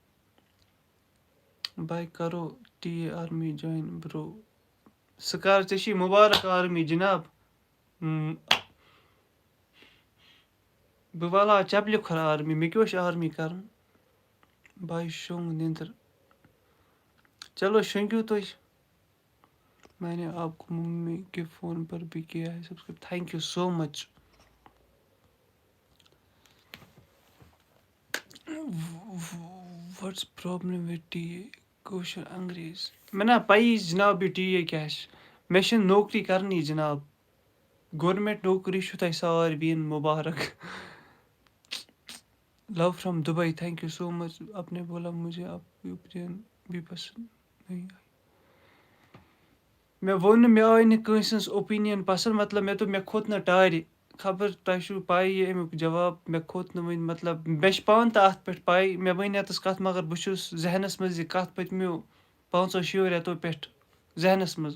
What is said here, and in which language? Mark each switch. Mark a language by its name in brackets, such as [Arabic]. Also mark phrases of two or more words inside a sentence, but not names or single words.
[Kashmiri] بَے کَرو ٹی اے آرمی [English] join bro. [Kashmiri] سُہ کَر ژےٚ چھی مُبارک آرمی جِناب. بہٕ والہٕ ہا چَپلہِ کھۄر آرمی. مےٚ کیٛاہ چھُ آرمی کَرُن. بَے شوٚنٛگ نیٚنٛدٕر. چلو شۄنٛگِو تُہۍ. [Urdu] میں نے آپ کو ممی کے فون پر بھی کیا ہے سبسکرائب. [English] Thank you so much. What's problem with TA کٲشُر انگریز. [Kashmiri] مےٚ نا پَیی جِناب یہِ ٹی اے کیٛاہ چھِ. مےٚ چھِنہٕ نوکری کَرنی جِناب. گورمٮ۪نٛٹ نوکری چھُو تۄہہِ ساروِیَن مُبارک. [English] Love from Dubai. Thank you so much. [Urdu] آپ نے بولا مجھے آپ کی اوپینین بھی پسند نہیں آئی. [Kashmiri] مےٚ ووٚن نہٕ مےٚ آے نہٕ کٲنٛسہِ ہٕنٛز اوپیٖنین پَسنٛد. مطلب مےٚ دوٚپ مےٚ کھوٚت نہٕ ٹارِ. خبر تۄہہِ چھُو پَیی اَمیُک جواب. مےٚ کھوٚت نہٕ وٕنہِ مطلب مےٚ چھِ پانہٕ تہِ اَتھ پٮ۪ٹھ پَے. مےٚ ؤنۍ یَتَس کَتھ مگر بہٕ چھُس ذہنَس منٛز یہِ کَتھ پٔتمیو 5-6 رٮ۪تو پٮ۪ٹھ ذہنَس منٛز.